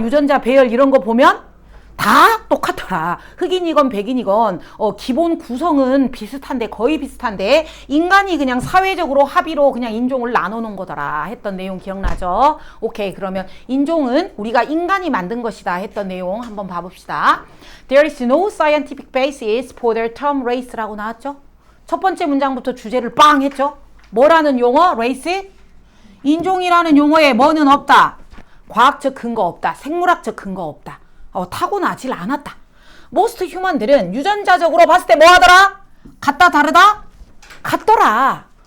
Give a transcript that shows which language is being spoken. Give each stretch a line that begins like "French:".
Korean: 유전자 배열 이런 거 보면 다 똑같더라. 흑인이건 백인이건 기본 구성은 비슷한데, 거의 비슷한데 인간이 그냥 사회적으로 합의로 그냥 인종을 나눠놓은 거더라 했던 내용 기억나죠? 오케이. 그러면 인종은 우리가 인간이 만든 것이다 했던 내용 한번 봐봅시다.
English: There is no scientific basis for the term race라고
Korean: 나왔죠? 첫 번째 문장부터 주제를 빵 했죠? 뭐라는 용어? race? 인종이라는 용어에 뭐는 없다. 과학적 근거 없다. 생물학적 근거 없다. 타고나질 않았다.
English: most human
Korean: 들은 유전자적으로 봤을 때 뭐 하더라? 같다 다르다? 같더라.